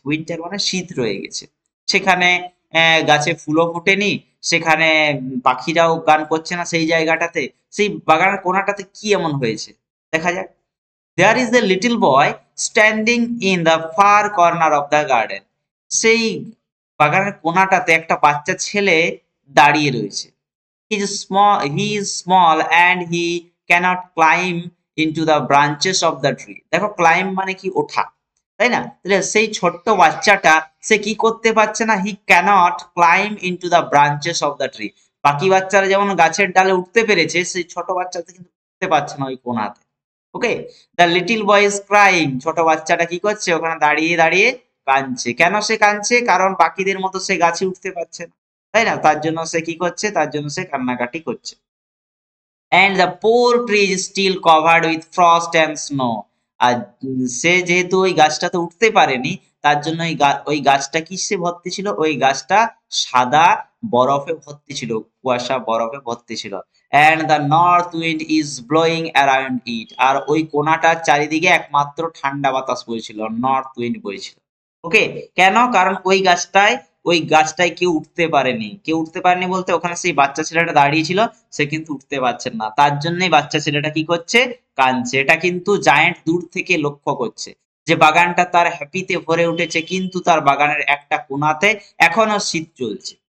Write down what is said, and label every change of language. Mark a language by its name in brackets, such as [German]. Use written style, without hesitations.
[Bangla] Winter মানে শীত রয়ে গেছে। সেখানে গাছে ফুলও ফোটেনি, সেখানে পাখিরাও গান করছে না সেই জায়গাটাতে। সেই বাগানের কোণাটাতে কি এমন হয়েছে দেখা যাক। [English] There is a little boy standing in the far corner of the garden. [Bangla] সেই বাগানের কোণাটাতে একটা বাচ্চা ছেলে দাঁড়িয়ে রয়েছে। [English] He is small and he cannot climb into the branches of the tree. [Bangla] দেখো climb মানে কি, ওঠা, তাই না? তাহলে সেই ছোট্ট বাচ্চাটা সে কি করতে পারছে না, [English] he cannot climb into the branches of the tree. [Bangla] বাকি বাচ্চারা যেমন গাছের ডালে উঠতে পেরেছে, সেই ছোট বাচ্চাটা কিন্তু উঠতে পারছে না ওই কোণাতে। ওকে, [English] The little boy is crying. [Bangla] ছোট বাচ্চাটা কি করছে, ওখানে দাঁড়িয়ে দাঁড়িয়ে কাঁদছে। কেন সে কাঁদছে? কারণ বাকিদের মতো সে গাছে উঠতে পারছে না, তাই না? তার জন্য সে কি করছে, তার জন্য সে কান্নাকাটি করছে। [English] and the poor tree is still covered with frost and snow. [Bangla] আর সে যেহেতু ওই গাছটাতে উঠতে পারেনি, তার জন্য ওই গাছটা কিসে ভর্তি ছিল, ওই গাছটা সাদা বরফে ভর্তি ছিল, কুয়াশা বরফে ভর্তি ছিল। [English] and the north wind is blowing around it. [Bangla] আর ওই কোণাটার চারিদিকে একমাত্র ঠান্ডা বাতাস বইছিল, নর্থ উইন্ড বইছিল। ওকে, কেন? কারণ ওই গাছটায় কেউ উঠতে পারেনি। কেউ উঠতে পারেনি বলতে ওখানে সেই বাচ্চা ছেলেটা দাঁড়িয়ে ছিল, সে কিন্তু উঠতে পারছেন না। তার জন্যই বাচ্চা ছেলেটা কি করছে, কাঁদছে। এটা কিন্তু জায়েন্ট দূর থেকে লক্ষ্য করছে যে বাগানটা তার হ্যাপিতে ভরে উঠেছে, কিন্তু তার বাগানের একটা কোণাতে এখনো শীত চলছে।